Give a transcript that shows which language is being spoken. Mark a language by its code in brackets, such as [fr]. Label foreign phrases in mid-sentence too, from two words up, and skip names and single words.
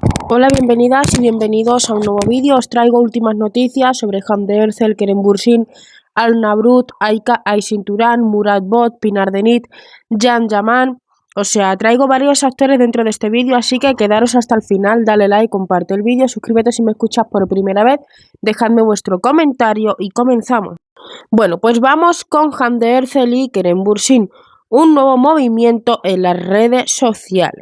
[es] Hola, bienvenidas y bienvenidos a un nuevo vídeo. Os traigo últimas noticias sobre Hande Erçel, Kerem Bürsin, Alna Brut, Aika Aysin Turan, Murat Bot, Pinar Denit, Can Yaman. O sea, traigo varios actores dentro de este vídeo, así que quedaros hasta el final, dale like, comparte el vídeo, suscríbete si me escuchas por primera vez, dejadme vuestro comentario y comenzamos. Bueno, pues vamos con Hande Erçel y Kerem Bürsin, un nuevo movimiento en las redes sociales.